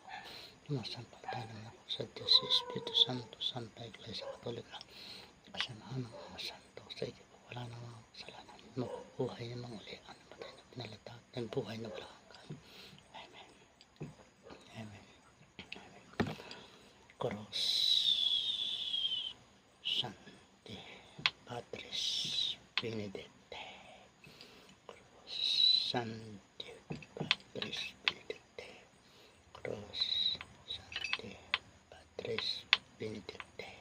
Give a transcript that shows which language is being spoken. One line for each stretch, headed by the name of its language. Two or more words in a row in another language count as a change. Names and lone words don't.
Filipino: Sumasampalataya naman ako sa Diyos, sa Espiritu Santo, Santa Iglesia Katolika, kasamahan ng mga santo, sa ikawawala ng mga kasalanan, mabubuhay ng mga uli ang namatay na pinalata at ang buhay na walang hanggan.
Latin: Amen. Amen. Amen. Cross Sancti Patris Benedicte. Cross Sancti Patris Benedicte. Cross Sancti Patris Benedicte.